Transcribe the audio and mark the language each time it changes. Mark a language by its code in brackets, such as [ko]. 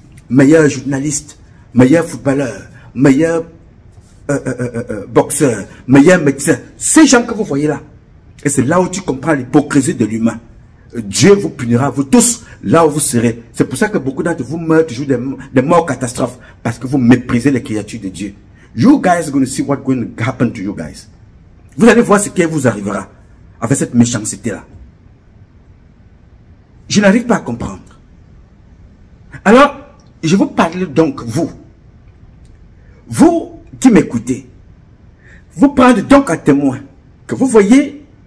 [fr] Meilleur journaliste, meilleur footballeur, meilleur boxeur, meilleur médecin. Ces gens que vous voyez là. Et c'est là où tu comprends l'hypocrisie de l'humain. Dieu vous punira, vous tous, là où vous serez. C'est pour ça que beaucoup d'entre vous meurent toujours des morts catastrophes. Parce que vous méprisez les créatures de Dieu. [en] You guys are going to see what's going to happen to you guys. [fr] Vous allez voir ce qui vous arrivera avec cette méchanceté-là. Je n'arrive pas à comprendre. Alors, je vous parle donc, vous qui m'écoutez, vous prendre donc à témoin que vous voyez.